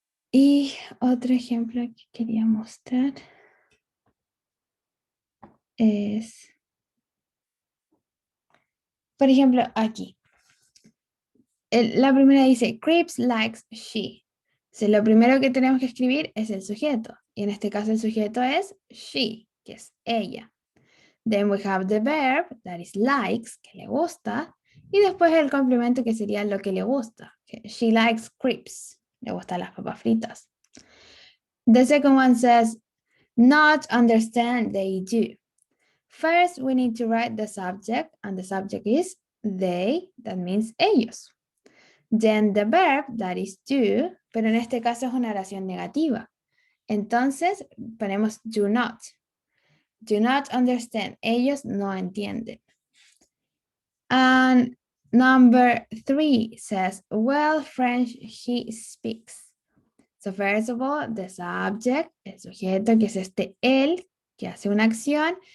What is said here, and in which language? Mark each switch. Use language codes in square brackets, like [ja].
[es] Y otro ejemplo que quería mostrar es, por ejemplo, aquí. La primera dice, [en] Crepes likes she. [es] Entonces, lo primero que tenemos que escribir es el sujeto. Y en este caso el sujeto es she, que es ella. [en] Then we have the verb, that is likes, [es] que le gusta. Y después el complemento que sería lo que le gusta. Que [en] she likes crepes. [es] Le gustan las papas fritas. [en] The second one says, not understand, they do. First, we need to write the subject, and the subject is they, that means ellos. Then the verb, that is do, [es] pero en este caso es una oración negativa. Entonces, ponemos [en] do not. Do not understand. [es] Ellos no entienden. [en] And number 3 says, well, French he speaks. So first of all, the subject, [es] el sujeto, que es este él, que hace una acción.